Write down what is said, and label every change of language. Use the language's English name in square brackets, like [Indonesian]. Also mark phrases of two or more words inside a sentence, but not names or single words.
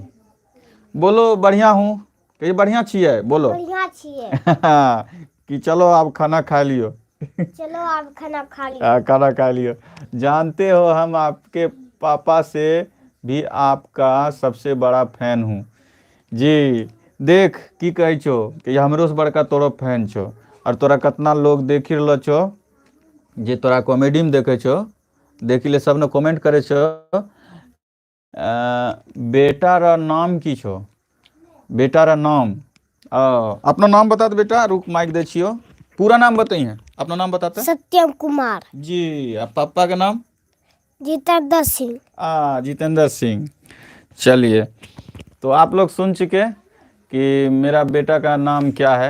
[Hindi] बोलो बढ़िया हूँ, [Angika] कहिए बढ़िया छिए, [Hindi] बोलो। [Angika] बढ़िया छिए। [Hindi] कि चलो आप खाना खा लियो। चलो आप खाना खा लियो। खाना खा लियो। जानते हो हम आपके पापा से भी आपका सबसे बड़ा फैन हूँ जी। [Angika] देख की कहे छो कि हमरो से बड़का तोरो फैन छो, और तोरा कितना लोग देख रहलो छो, जे तोरा कॉमेडी में देखे छो, देखी ले सब ने कमेंट करे छो। बेटा रा नाम की छो? बेटा रा नाम, [Hindi] अपना नाम बता दे बेटा, [Angika] रुक माइक दे छियो, [Hindi] पूरा नाम बताइए, अपना नाम बताते सत्यम कुमार। जी। आप पापा का नाम? जितेंद्र सिंह। जितेंद्र सिंह। चलिए, तो आप लोग सुन चुके कि मेरा बेटा का नाम क्या है।